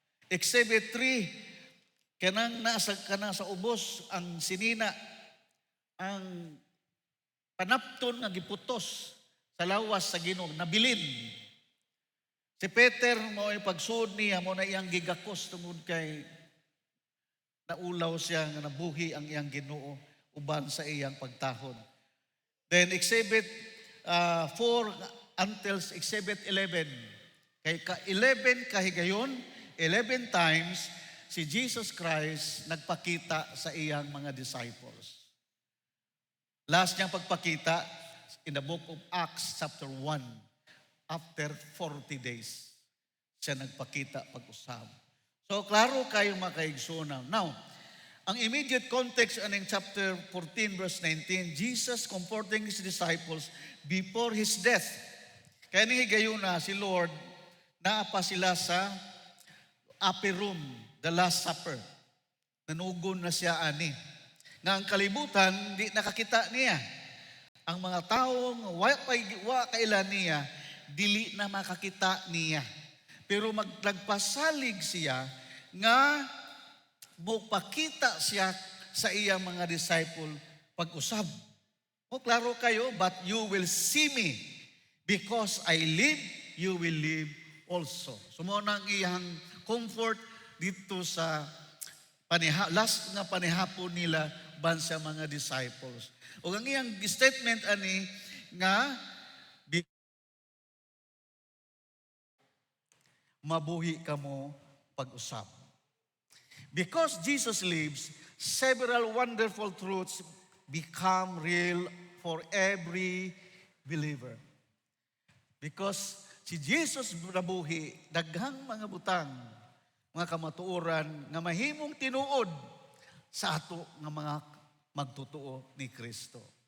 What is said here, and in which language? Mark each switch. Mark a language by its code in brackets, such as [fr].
[ceb] Exhibit 3, kanang sa ubos ang sinina, ang panapton nga giputos sa lawas sa Ginoo, nabilin. Si Peter mo ay pagsuod niya mo na iyang gigakos tungod kay naulaw siya nga nabuhi ang iyang Ginoo uban sa iyang pagtahod. [en] Then exhibit 4 until exhibit 11. [ceb] Kay 11 kahigayon, 11 times si Jesus Christ nagpakita sa iyang mga disciples. [en] Last [ceb] niyang pagpakita [en] in the book of Acts chapter 1. After 40 days, [ceb] siya nagpakita pag-usab. So, klaro kayo mga kaigsunan. [en] Now, ang immediate context in chapter 14 verse 19, Jesus comforting His disciples before His death. [ceb] Kaya gayon na si Lord, naapa sila sa upper room, the Last Supper. Nanugon na siya ani. Nga ang kalibutan, di nakakita niya. Ang mga taong wa kailan niya, dili na makakita niya. Pero nagpasalig siya nga mupakita siya sa iyang mga disciple pag-usab. O klaro kayo, [en] but you will see me because I live, you will live also. [ceb] Sumuna ang iyang comfort dito sa last nga panihapon nila ban sa mga disciples. O ang iyang statement ani nga mabuhi kamo pag-usap. [en] Because Jesus lives, several wonderful truths become real for every believer. [ceb] Because si Jesus nabuhi, daghang mga butang, mga kamatuoran, nga mahimong tinuod sa ato nga mga magtutuo ni Kristo.